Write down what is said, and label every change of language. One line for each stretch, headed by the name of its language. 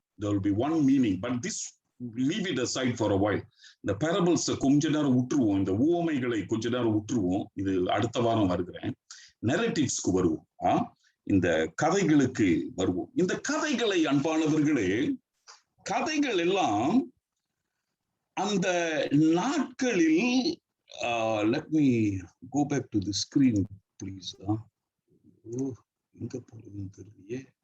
English: There will be one meaning, but this leave it aside for a while.
Tamil: இந்த parables கொஞ்ச நேரம் விட்டுருவோம், இந்த ஊமைகளை கொஞ்ச நேரம் விட்டுருவோம். இது அடுத்த வாரம் வருகிறேன். நெரேட்டிவ்ஸ்க்கு வருவோம், இந்த கதைகளுக்கு வருவோம். இந்த கதைகளை அன்பானவர்களே, கதைகள் எல்லாம் அந்த நாட்களில்
English: let me go back to the screen please.
Tamil: எங்க போறதுன்னு தெரியலையே.